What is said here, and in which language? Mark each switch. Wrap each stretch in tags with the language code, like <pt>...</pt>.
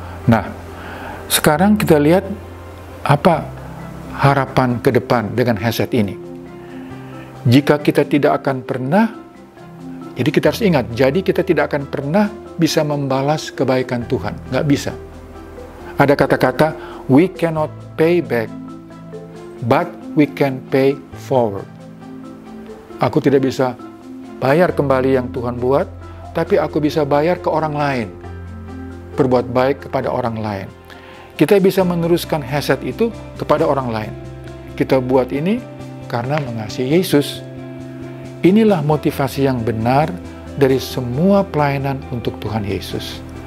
<id>Nah, sekarang kita lihat apa harapan ke depan dengan hesed ini. Jika kita tidak akan pernah, jadi kita harus ingat, jadi kita tidak akan pernah bisa membalas kebaikan Tuhan. Nggak bisa. Ada kata-kata,</id> <en>we cannot pay back, but we can pay forward.</en> <id>Aku tidak bisa bayar kembali yang Tuhan buat, tapi aku bisa bayar ke orang lain. Berbuat baik kepada orang lain. Kita bisa meneruskan hesed itu kepada orang lain. Kita buat ini karena mengasihi Yesus. Inilah motivasi yang benar dari semua pelayanan untuk Tuhan Yesus.</id>